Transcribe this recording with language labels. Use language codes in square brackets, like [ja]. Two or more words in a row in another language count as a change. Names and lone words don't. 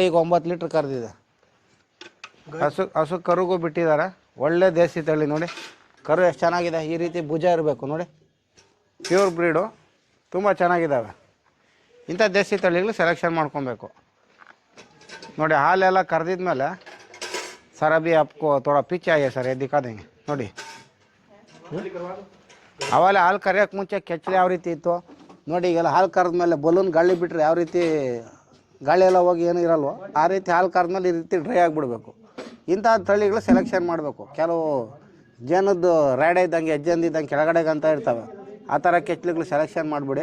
[kn] ಈಗ 9 ಲೀಟ್ರ್ ಕರೆದಿದೆ. ಹಸು ಕರುಗೂ ಬಿಟ್ಟಿದ್ದಾರೆ. ಒಳ್ಳೆ ದೇಸಿ ತಳಿ ನೋಡಿ. ಕರು ಎಷ್ಟು ಚೆನ್ನಾಗಿದೆ. ಈ ರೀತಿ ಭುಜ ಇರಬೇಕು ನೋಡಿ. [en] pure breed, [kn] ತುಂಬ ಚೆನ್ನಾಗಿದ್ದಾವೆ. ಇಂಥ ದೇಸಿ ತಳಿಗಳು ಸೆಲೆಕ್ಷನ್ ಮಾಡ್ಕೊಬೇಕು ನೋಡಿ. ಹಾಲೆಲ್ಲ ಕರೆದಿದ್ಮೇಲೆ [hi] सर अभी आपको थोड़ा पीछे आइए सर, ये दिखा देंगे ನೋಡಿ. [kn] ಆವಾಗಲೇ ಹಾಲು ಕರೆಯೋಕ್ಕೆ ಮುಂಚೆ ಕೆಚ್ಚಲು ಯಾವ ರೀತಿ ಇತ್ತು ನೋಡಿ. ಈಗೆಲ್ಲ ಹಾಲು ಕರೆದ ಮೇಲೆ ಬಲೂನ್ ಗಾಳಿ ಬಿಟ್ಟರೆ ಯಾವ ರೀತಿ ಗಾಳಿ ಎಲ್ಲ ಹೋಗಿ ಏನೂ ಇರಲ್ವೋ ಆ ರೀತಿ ಹಾಲು ಕರೆದ್ಮೇಲೆ ಈ ರೀತಿ ಡ್ರೈ ಆಗಿಬಿಡ್ಬೇಕು. ಇಂಥ ತಳಿಗಳು ಸೆಲೆಕ್ಷನ್ ಮಾಡಬೇಕು. ಕೆಲವು ಜೇನದ್ದು ರ್ಯಾಡೆ ಇದ್ದಂಗೆ ಹೆಜ್ಜೆಂದಿದ್ದಂಗೆ ಕೆಳಗಡೆಗೆ ಅಂತ ಇರ್ತವೆ, ಆ ಥರ ಕೆಚ್ಚಲುಗಳು ಸೆಲೆಕ್ಷನ್ ಮಾಡಿಬಿಡಿ.